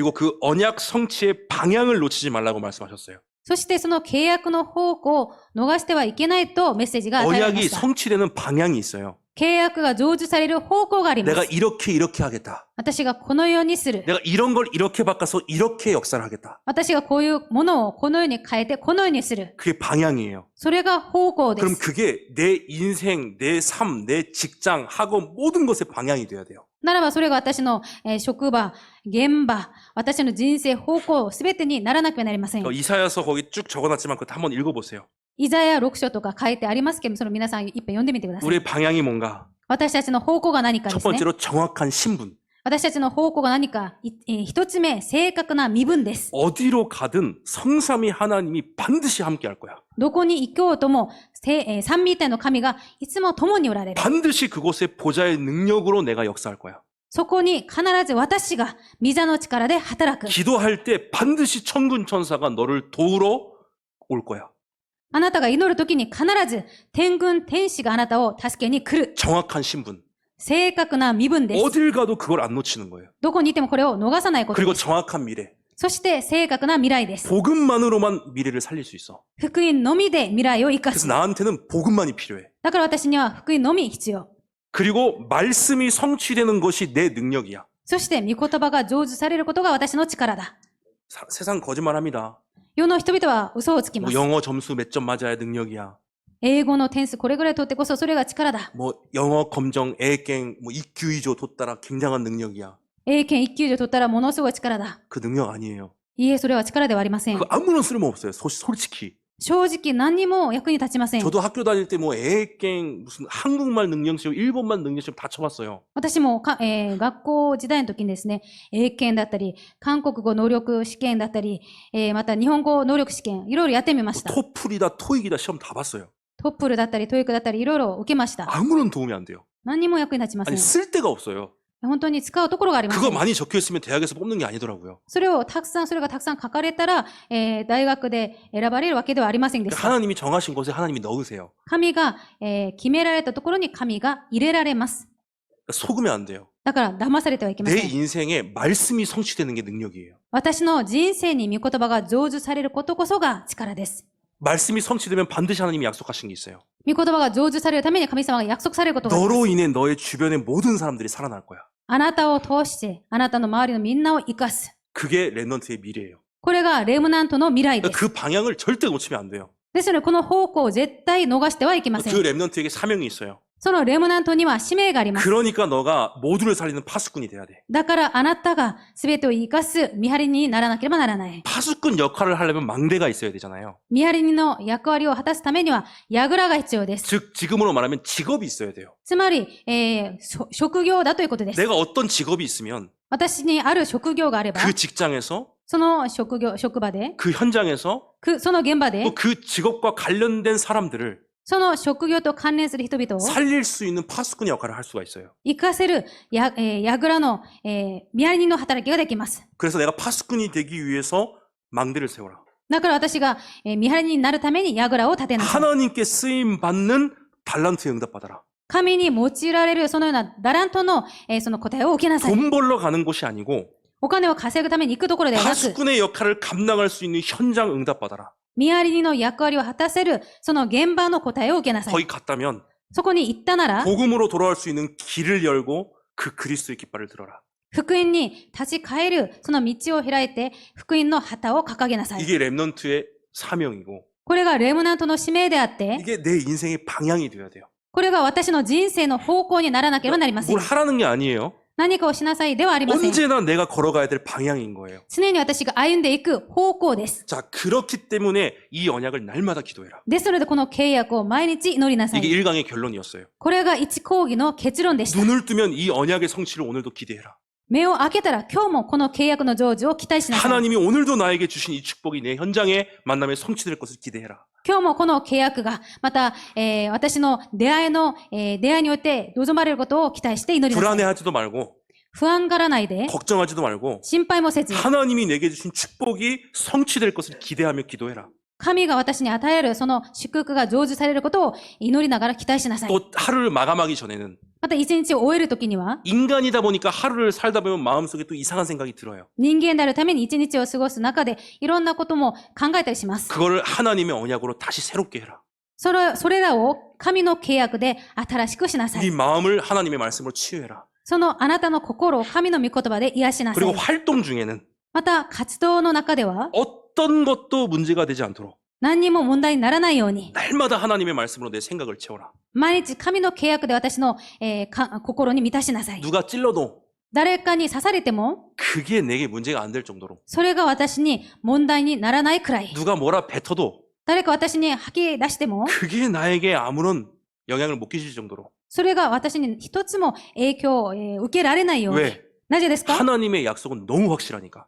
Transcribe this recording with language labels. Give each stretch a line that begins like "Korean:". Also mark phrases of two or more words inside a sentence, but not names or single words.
Korean: 그리고 그 언약 성취의 방향을 놓치지 말라고 말씀하셨어요.
Japanese: そしてその契約の方向を逃してはいけないとメッセージが与えられま
Korean: 언약이
Japanese: した。
Korean: 성취되는 방향이 있어요.
Japanese: 契約が成就される方向がありま
Korean: 내가
Japanese: す。
Korean: 이렇게 하겠다.
Japanese: 私がこのようにする。
Korean: 내가 이런 걸 이렇게 바꿔서 이렇게 역사를 하겠다.
Japanese: 私がこういうものをこのように変えてこのようにする。
Korean: 그게 방향이에요.
Japanese: それが方向で
Korean: 그럼
Japanese: す。
Korean: 그게 내 인생, 내 삶, 내 직장, 학원 모든 것의 방향이 돼야 돼요.
Japanese: ならばそれが私の、職場、現場、私の人生方向すべてにならなくてはなりません。
Korean: 이사야서 거기 쭉 적어놨지만 그거 한번 읽어보세요.
Japanese: イザヤ6章とか書いてありますけど、その皆さん一遍読んでみてください。
Korean: 우리의 방향이 뭔가?
Japanese: 私たちの方向が何かで
Korean: 첫
Japanese: すね。
Korean: 번째로 정확한 신분.
Japanese: 私たちの方向が何か、一つ目、正確な身分です。
Korean: 어디로 가든 성삼위 하나님이 반드시 함께 할 거야.
Japanese: どこに行こうとも、三位一体の神がいつも共におられる。
Korean: 반드시 그곳에 보좌의 능력으로 내가 역사할 거야.
Japanese: そこに必ず私が御座の力で働く。
Korean: 기도할 때 반드시 천군 천사가 너를 도우러 올 거야.
Japanese: あなたが祈るときに必ず天軍天使があなたを助けに来る。
Korean: 정확한 신분.
Japanese: 正確な身分です。
Korean: 어딜 가도 그걸 안 놓치는 거예요.
Japanese: どこにいてもこれを逃さないこと
Korean: 그리고
Japanese: です。
Korean: 정확한 미래.
Japanese: そして正確な未来です。
Korean: 복음만으로만 미래를 살릴 수 있어.
Japanese: 福音のみで未来を生か
Korean: 그래서
Japanese: す。
Korean: 나한테는 복음만이 필요해.
Japanese: だから私には福音のみ必要。
Korean: 그리고 말씀이 성취되는 것이 내 능력이야.
Japanese: そして御言葉が成就されることが私の力だ。
Korean: 세상 거짓말합니다.
Japanese: 世の人々は嘘をつきま
Korean: 뭐
Japanese: す。
Korean: 영어 점수 몇 점 맞아야 능력이야.
Japanese: 英語の点数これぐらい取ってこそそれが力だ。
Korean: 뭐 영어 검정 애갱 뭐 EQ 以上뒀다라 굉장한 능력이야.
Japanese: 英検1級以上取ったらものすごい力だ。
Korean: 그 능력 아니에요.
Japanese: いいえ、それは力ではありません
Korean: 그 。 아무런 쓸모 없어요. 솔직히.
Japanese: 正直何にも役に立ちません。
Korean: 저도 학교 다닐 때 뭐 애갱 무슨 한국말 능력 시험, 일본말 능력 시험 다 쳐봤어요.
Japanese: 私も学校時代の時にですね、英検だったり、韓国語能力試験だったり、また日本語能力試験、いろいろやってみました。
Korean: 토플이다 토익이다 시험 다 봤어요.
Japanese: トップルだったり、トイックだったり、いろいろ受けました。
Korean: 아무런 도움이 안 돼요.
Japanese: 何にも役に立ちませ
Korean: 아니
Japanese: ん。
Korean: 쓸 데가 없어요.
Japanese: 本当に使うところがありませ
Korean: 그거
Japanese: ん。
Korean: 많이 적혀 있으면 대학에서 뽑는 게 아니더라고요.
Japanese: それがたくさん書かれたら、大学で選ばれるわけではありませんでし
Korean: 그러니까
Japanese: た。
Korean: 하나님이 정하신 곳에 하나님이 넣으세요.
Japanese: 神が、決められたところに神が入れられます。
Korean: 속으면 안 돼요.
Japanese: だから騙されてはいけま
Korean: 내
Japanese: せん。
Korean: 인생에 말씀이 성취되는 게 능력이에요.
Japanese: 私の人生に御言葉が成就されることこそが力です。
Korean: 말씀이 성취되면 반드시 하나님이 약속하신 게 있어요.
Japanese: 御言葉が成就されるために神様が約束されることがあります。
Korean: 너로 인해 너의 주변의 모든 사람들이 살아날 거야.
Japanese: あなたを通して、あなたの周りのみんなを生かす。
Korean: 그게 렘넌트의 미래예요.
Japanese: これがレムナントの未来です。
Korean: 그 방향을 절대 놓치면 안 돼요.
Japanese: ですので、この方向を絶対逃してはいけません。
Korean: 그 렘넌트에게 사명이 있어요.
Japanese: そのレムナントには使命があります。
Korean: 그러니까 너가 모두를 살리는 파수꾼이 돼야 돼.
Japanese: だからあなたが全てを生かす見張り人にならなければならない。
Korean: 파수꾼 역할을 하려면 망대가 있어야 되잖아요.
Japanese: 見張り人の役割を果たすためには櫓が必要です。
Korean: 즉 지금으로 말하면 직업이 있어야 돼요.
Japanese: つまり、職業だということです。
Korean: 내가 어떤 직업이 있으면
Japanese: 私にある職業があれば、
Korean: 그 직장에서
Japanese: その職場で、
Korean: 그 현장에서
Japanese: その現場で、
Korean: 또 그 직업과 관련된 사람들을
Japanese: その職業と関連する人々を
Korean: 살릴 수 있는 파수꾼의 역할을 할 수가 있어요.
Japanese: 生かせる櫓の、見張り人の働きができます。
Korean: 그래서 내가 파수꾼이 되기 위해서 망대를 세워라.
Japanese: だから私が、見張り人になるために櫓を立てなさい。
Korean: 하나님께 쓰임 받는 달란트에 응답받아라.
Japanese: 神に用いられるそのようなダラントの、その答えを受けなさい。
Korean: 돈 벌러 가는 곳이 아니고
Japanese: お金を稼ぐために行くところではなく、
Korean: 파수꾼의 역할을 감당할 수 있는 현장 응답받아라.
Japanese: 見張り人の役割を果たせるその現場の答えを受けなさい。
Korean: 거기 갔다면
Japanese: そこに行ったなら、
Korean: 복음으로 돌아올 수 있는 길을 열고 그 그리스도의 깃발을 들어라.
Japanese: 福音に立ち返るその道を開いて福音の旗を掲げなさい。
Korean: 이게 렘넌트의 사명이고
Japanese: これがレムナントの使命であって、
Korean: 이게 내 인생의 방향이 되어야 돼요.
Japanese: これが私の人生の方向にならなければなりません
Korean: 뭘 。 하라는 게 아니에요.
Japanese: 何かをしなさいではありません。
Korean: 언제나 내가 걸어가야 될 방향인 거예요.
Japanese: 常に私が歩んでいく方向です。
Korean: 자, 그렇기 때문에 이 언약을 날마다 기도해라.
Japanese: ですのでこの契約を毎日祈りなさ
Korean: 이게
Japanese: い。
Korean: 1강의 결론이었어요.
Japanese: これが一講義の結論でした。
Korean: 눈을 뜨면 이 언약의 성취를 오늘도 기대해라.
Japanese: 目を開けたら今日もこの契約の成就を期待しなさい。
Korean: 하나님이 오늘도 나에게 주신 이 축복이 내 현장의 만남에 성취될 것을 기대해라.
Japanese: 今日もこの契約が、また、私の出会いによって望まれることを期待して祈りなさい。
Korean: 불안해하지도 말고
Japanese: 不安がらないで、
Korean: 걱정하지도 말고
Japanese: 心配もせず、
Korean: 하나님이 내게 주신 축복이 성취될 것을 기대하며 기도해라.
Japanese: 神が私に与えるその祝福が成就されることを祈りながら期待しなさい。
Korean: 또 하루를 마감하기 전에는
Japanese: また一日を終えるときには、
Korean: 인간이다 보니까 하루를 살다 보면 마음속에 또 이상한 생각이 들어요.
Japanese: 人間であるために一日を過ごす中でいろんなことも考えたりします。
Korean: 그거를 하나님의 언약으로 다시 새롭게 해라.
Japanese: それらを神の契約で新しくしなさい。
Korean: 네 마음을 하나님의 말씀으로 치유해라.
Japanese: そのあなたの心を神の御言葉で癒しなさ
Korean: 그리고
Japanese: い。
Korean: 활동 중에는
Japanese: また活動の中では
Korean: 어떤 것도 문제가 되지 않도록
Japanese: 何にも問題にならないように、
Korean: 날마다 하나님의 말씀으로 내 생각을 채워라.
Japanese: 毎日神の契約で私の、心に満たしなさい。
Korean: 누가 찔러도
Japanese: 誰かに刺されても、
Korean: 그게 내게 문제가 안 될 정도로
Japanese: それが私に問題にならないくらい。
Korean: 누가 뭐라 뱉어도
Japanese: 誰か私に吐き出しても、
Korean: 그게 나에게 아무런 영향을 못 끼칠 정도로
Japanese: それが私に一つも影響を、受けられないように。
Korean: 왜?
Japanese: なぜですか？
Korean: 하나님의 약속은 너무 확실하니까